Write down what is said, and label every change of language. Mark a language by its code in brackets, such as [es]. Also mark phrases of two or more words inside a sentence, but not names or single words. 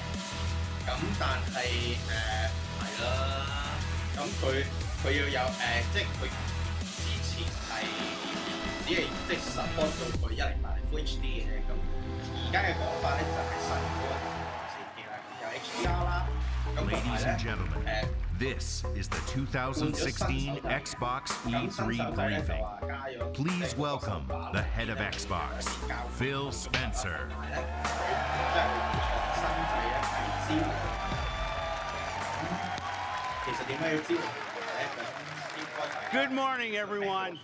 [yue] 咁但係係啦，咁佢要有即係佢之前係只係即係 support 到佢1080 [en] Full HD [yue] 嘅，咁而家嘅講法咧就係新嗰個 4K 啦，有 HDR 啦，咁同埋咧 [en] This is the 2016 Xbox E3 briefing. Please welcome the head of Xbox, Phil Spencer. Good morning, everyone.